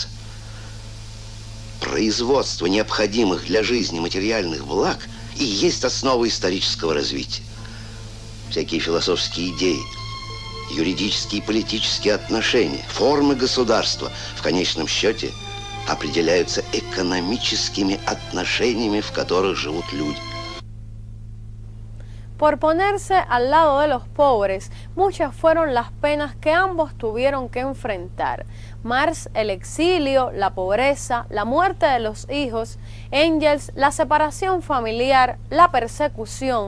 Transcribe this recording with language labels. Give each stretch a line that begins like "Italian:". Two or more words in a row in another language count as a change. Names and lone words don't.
Russian: Производство необходимых для жизни материальных благ и есть основа исторического развития. Всякие философские идеи, юридические и политические отношения, формы государства в конечном счете определяются экономическими отношениями, в которых живут люди.
Spanish: Por ponerse al lado de los pobres, muchas fueron las penas que ambos tuvieron que enfrentar. Marx, el exilio, la pobreza, la muerte de los hijos; Engels, la separación familiar, la persecución.